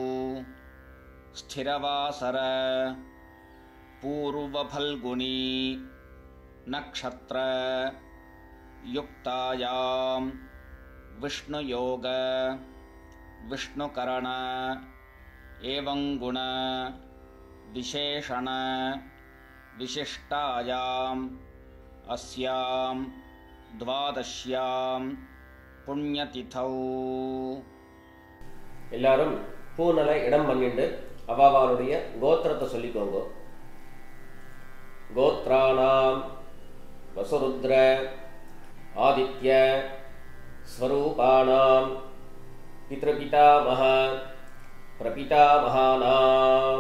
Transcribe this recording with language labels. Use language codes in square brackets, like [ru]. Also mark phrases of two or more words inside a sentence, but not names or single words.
[sa] स्थिरवासर पूर्वफल्गुनी नक्षत्र युक्तायां विष्णुयोग विष्णुकरण एवं गुण विशेषण विशिष्टायाम् अस्यां द्वादश्यां पुण्यतिथौ। [ta] எல்லாரும் பூனலை இடம் பண்ணிட்டு அவாவாளுடைய கோத்திரத்தை சொல்லிக்கோங்க. [sa] गोत्राणां वसुरुद्र आदित्य स्वरूपाणां पितृपितामह प्रपितामहानाम्.